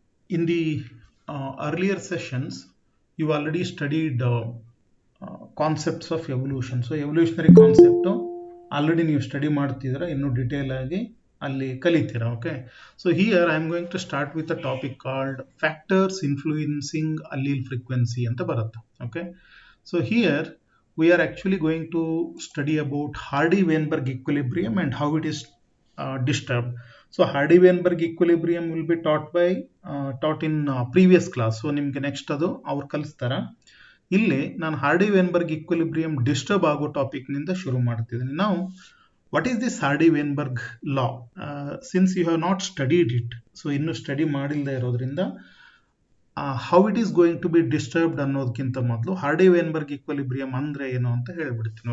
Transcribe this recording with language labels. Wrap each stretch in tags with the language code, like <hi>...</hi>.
<en>In the earlier sessions, you already studied concepts of evolution. So evolutionary concept already</en> <kn>ನೀವು study ಮಾಡ್ತಿದ್ದೀರಾ, ಇನ್ನೂ detail ಆಗಿ ಅಲ್ಲಿ ಕಲಿತೀರಾ.</kn> <en>okay, so here I am going to start with a topic called factors influencing allele frequency</en> <kn>ಅಂತ ಬರುತ್ತೆ.</kn> <en>Okay, so here we are actually going to study about Hardy-Weinberg equilibrium and how it is disturbed. So Hardy-Weinberg equilibrium will be taught in previous class.</en> <kn>So ನಿಮಗೆ next ಅದು ಅವ್ರು ಕಲಿಸ್ತಾರ. ಇಲ್ಲಿ ನಾನು Hardy-Weinberg equilibrium disturb ಆಗೋ topic ನಿಂದ ಶುರು ಮಾಡ್ತಿದ್ದೀನಿ. ನಾವು</kn> <en>What is this Hardy-Weinberg law? Since you have not studied it, so</en> <kn>ಇನ್ನೂ ಸ್ಟಡಿ ಮಾಡಿಲ್ಲದೆ ಇರೋದ್ರಿಂದ</kn> <en>how it is going to be disturbed</en> <kn>ಅನ್ನೋದಕ್ಕಿಂತ ಮೊದಲು</kn> <en>Hardy-Weinberg equilibrium</en> <kn>ಅಂದ್ರೆ ಏನು ಅಂತ ಹೇಳ್ಬಿಡ್ತೀನಿ.</kn>